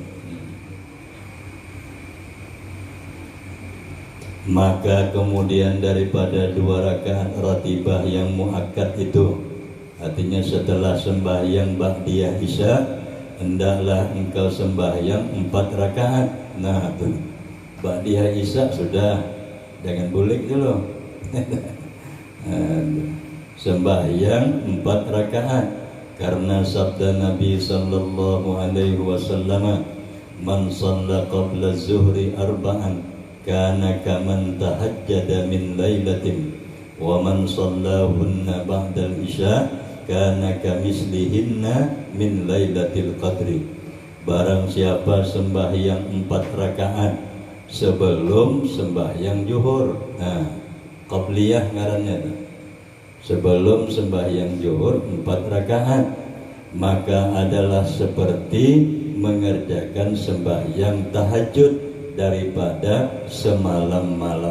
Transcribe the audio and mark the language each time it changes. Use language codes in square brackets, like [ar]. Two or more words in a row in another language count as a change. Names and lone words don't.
[id] Maka kemudian daripada 2 rakaat ratibah yang muakkad itu, artinya setelah sembahyang ba'diyah Isya hendaklah engkau sembahyang 4 rakaat. [bjn] Nah, tuh ba'diyah Isya sudah, jangan bulik dulu. [id] Sembahyang 4 rakaat karena sabda Nabi [ar] صلى الله عليه وسلم, من صلى قبل الظهر أربعا كان كمن تهجد من ليلته ومن صلاهن بعد العشاء كان كمثلهن من ليلة القدر. [id] Barang siapa sembahyang 4 rakaat sebelum sembahyang zuhur, nah qabliyah ngarannya, sebelum sembahyang zuhur 4 rakaat, maka adalah seperti mengerjakan sembahyang tahajud daripada semalam-malam.